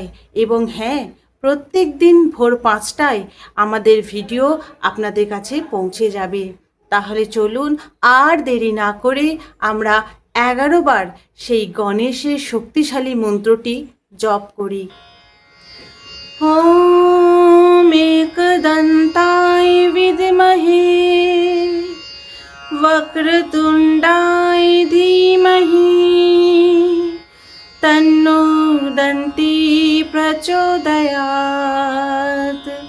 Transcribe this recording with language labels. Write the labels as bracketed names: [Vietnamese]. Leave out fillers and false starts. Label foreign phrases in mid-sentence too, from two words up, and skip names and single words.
[Bangla] এবং হ্যাঁ, প্রত্যেক দিন ভোর 5টায় আমাদের ভিডিও আপনাদের কাছে পৌঁছে যাবে। তাহলে চলুন আর দেরি না করে আমরা 11 বার সেই গণেশের শক্তিশালী মন্ত্রটি জপ করি। [Sanskrit] ওম एकदन्ताय विद्महे वक्रतुण्डाय धीमहि तन्नो दन्ती प्रचोदयात्।